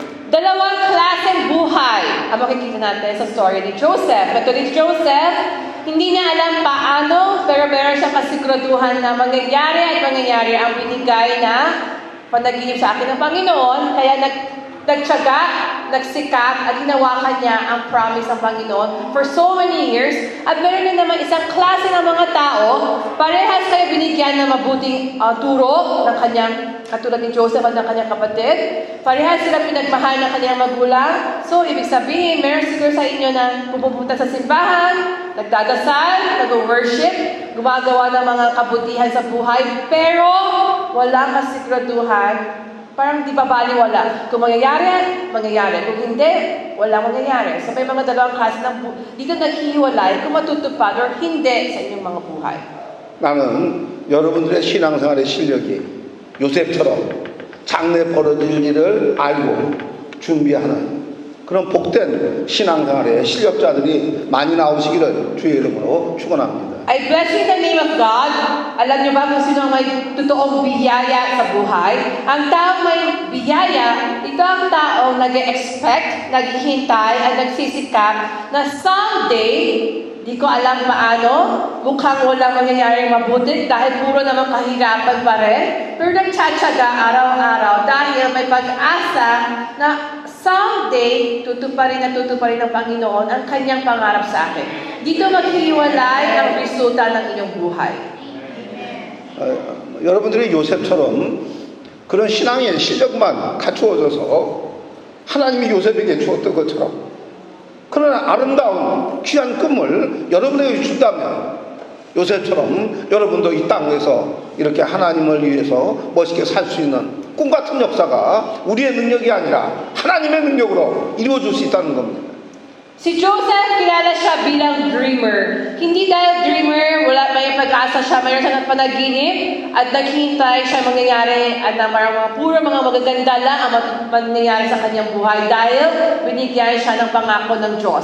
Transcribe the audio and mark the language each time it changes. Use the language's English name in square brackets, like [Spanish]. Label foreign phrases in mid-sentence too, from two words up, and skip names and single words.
[Filipino] Dalawang klaseng buhay ang makikita natin sa story ni Joseph. Katulad ni Joseph, hindi niya alam paano, pero meron siyang kasiguraduhan na mangyayari ang binigay na panaginip sa akin ng Panginoon. Kaya nagtiyaga, nagsikap, at hinawakan niya ang promise ng Panginoon [English] for so many years. [Filipino] At meron din naman isang klase ng mga tao, parehas kayo binigyan ng mabuting turo ng kanyang, katulad ni Joseph at ng kanyang kapatid. Parehas sila pinagmahal ng kanyang magulang. So, ibig sabihin, meron siguro sa inyo na pupunta sa simbahan, nagdadasal, nag-worship, gumagawa ng mga kabutihan sa buhay, pero walang kasiguraduhan. Parang di ba baliwala. Kung mangyayari. Kung hindi, walang mangyayari. So may mga dalawang klase ng dito naghihiwalay kung matutupad or hindi sa inyong mga buhay. [Korean] 나는 여러분들의 신앙생활의 실력이 요셉처럼 장래 벌어질 일을 알고 준비하는 그런 복된 신앙생활에 실력자들이 많이 나오시기를 주의 이름으로 축원합니다. [English] I bless you in the name of God. [Filipino] Alam niyo ba kung sino ang may totoong biyaya sa buhay? Ang taong may biyaya, ito ang taong nag-expect, naghihintay, at nagsisikap na someday, di ko alam paano, mukhang walang mangyayaring mabuti dahil puro naman kahirapan pa rin. Pero nagtsatsaga araw-araw dahil may pag-asa na someday, tutuparin ng Panginoon ang kanyang pangarap sa akin. Dito maghiwalay ang resulta ng inyong buhay. [Korean] 여러분들이 요셉처럼 그런 신앙의 실력만 갖추어져서 하나님이 요셉에게 주었던 것처럼 그런 아름다운 귀한 꿈을 여러분에게 준다면 요셉처럼 여러분도 이 땅에서 이렇게 하나님을 위해서 멋있게 살 수 있는 꿈 같은 역사가 우리의 능력이 아니라 하나님의 능력으로 이루어질 수 있다는 겁니다. [Filipino] Si Joseph, kilala siya bilang dreamer. Hindi dahil dreamer, wala may pag-asa siya, mayroon siyang panaginip, at naghihintay siya mangyayari, at na puro mga magaganda lang ang mangyayari sa kanyang buhay dahil binigyan siya ng pangako ng Diyos.